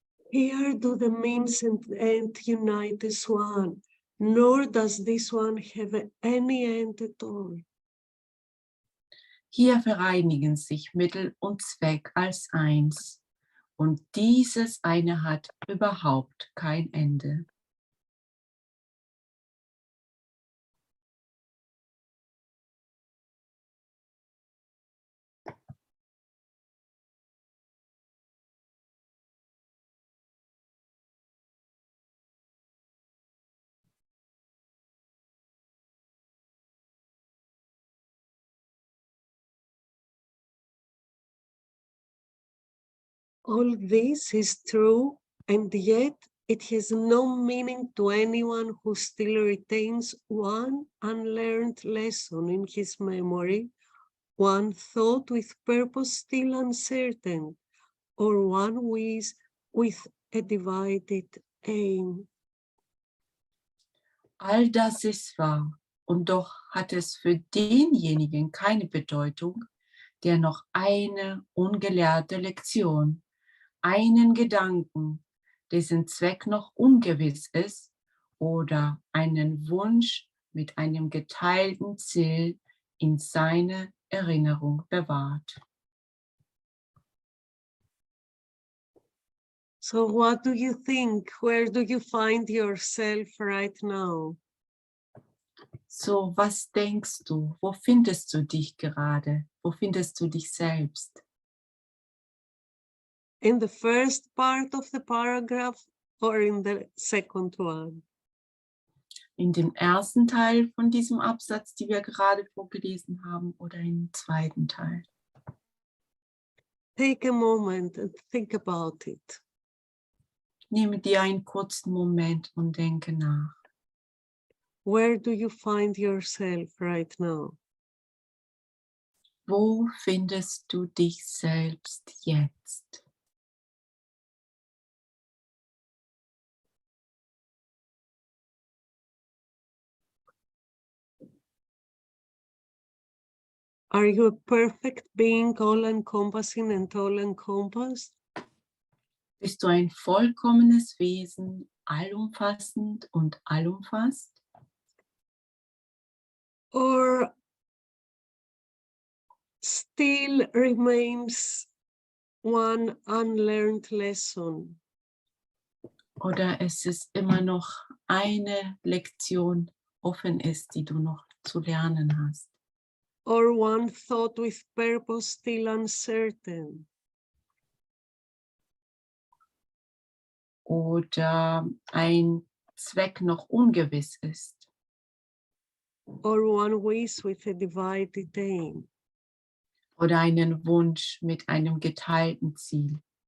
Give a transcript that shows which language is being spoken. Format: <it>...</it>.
<en>Here do the means and end unite as one, nor does this one have any end at all.</en> <de>Hier vereinigen sich Mittel und Zweck als eins, und dieses eine hat überhaupt kein Ende.</de> <en>All this is true, and yet it has no meaning to anyone who still retains one unlearned lesson in his memory, one thought with purpose still uncertain, or one wish with a divided aim.</en> <de>All das ist wahr, und doch hat es für denjenigen keine Bedeutung, der noch eine ungelehrte Lektion, einen Gedanken, dessen Zweck noch ungewiss ist, oder einen Wunsch mit einem geteilten Ziel in seiner Erinnerung bewahrt.</de> <en>So what do you think? Where do you find yourself right now?</en> <de>So, was denkst du? Wo findest du dich gerade? Wo findest du dich selbst?</de> <en>In the first part of the paragraph or in the second one?</en> <de>In dem ersten Teil von diesem Absatz, die wir gerade vorgelesen haben, oder im zweiten Teil?</de> <en>Take a moment and think about it.</en> <de>Nehme dir einen kurzen Moment und denke nach.</de> <en>Where do you find yourself right now?</en> <de>Wo findest du dich selbst jetzt?</de> <en>Are you a perfect being, all-encompassing and all-encompassed?</en> <de>Bist du ein vollkommenes Wesen, allumfassend und allumfasst?</de> <en>Or still remains one unlearned lesson?</en> <de>Oder ist es immer noch eine Lektion offen ist, die du noch zu lernen hast?</de> <en>Or one thought with purpose still uncertain?</en> <de>Oder ein Zweck noch ungewiss ist?</de> <en>Or one wish with a divided aim?</en> <de>Oder einen Wunsch mit einem geteilten Ziel?</de>